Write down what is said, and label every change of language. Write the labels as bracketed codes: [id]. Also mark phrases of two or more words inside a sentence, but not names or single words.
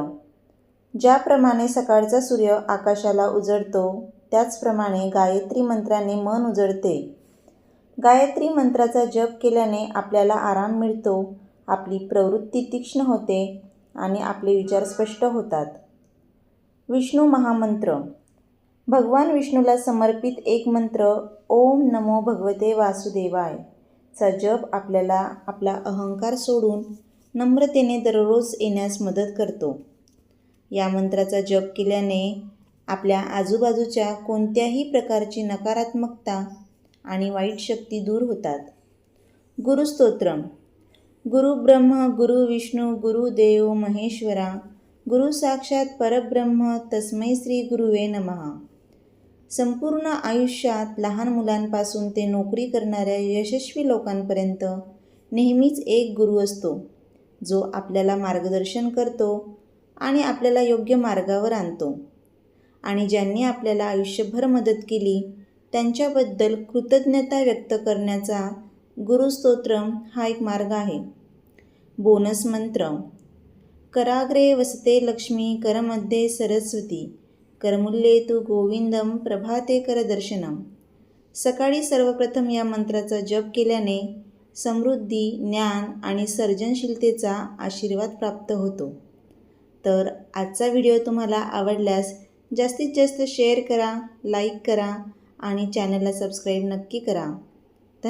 [mr] ज्याप्रमाणे सकाळचा सूर्य आकाशाला उजळतो त्याचप्रमाणे गायत्री मंत्राने मन उजळते. गायत्री मंत्राचा जप केल्याने आपल्याला आराम मिळतो, आपली प्रवृत्ती तीक्ष्ण होते आणि आपले विचार स्पष्ट होतात. विष्णू महामंत्र. भगवान विष्णूला समर्पित एक मंत्र [sa] ओम नमो भगवते वासुदेवाय [mr] चा जप आपल्याला आपला अहंकार सोडून नम्रतेने दररोज येण्यास मदत करतो. या मंत्राचा जप केल्याने आपल्या आजूबाजूच्या कोणत्याही प्रकारची नकारात्मकता आणि वाईट शक्ती दूर होतात. गुरुस्तोत्र. [sa] गुरु ब्रह्म गुरु विष्णू गुरु देव महेश्वरा गुरु साक्षात परब्रह्म तस्मै श्री गुरुवे नमः. [mr] संपूर्ण आयुष्यात लहान मुलांपासून ते नोकरी करणाऱ्या यशस्वी लोकांपर्यंत नेहमीच एक गुरु असतो, जो आपल्याला मार्गदर्शन करतो आणि आपल्याला योग्य मार्गावर आणतो. आणि ज्यांनी आपल्याला आयुष्यभर मदत केली त्यांच्याबद्दल कृतज्ञता व्यक्त करण्याचा गुरुस्तोत्रम हा एक मार्ग आहे. बोनस मंत्र. [sa] कराग्रे वसते लक्ष्मी करमध्ये सरस्वती करमुल्ये तु गोविंदम प्रभाते करदर्शनम. [mr] सकाळी सर्वप्रथम या मंत्राचा जप केल्याने समृद्धी, ज्ञान आणि सर्जनशीलतेचा आशीर्वाद प्राप्त होतो. तर आजचा व्हिडिओ तुम्हाला आवडल्यास जास्तीत जास्त शेअर करा, लाईक करा आणि चॅनलला सबस्क्राईब नक्की करा.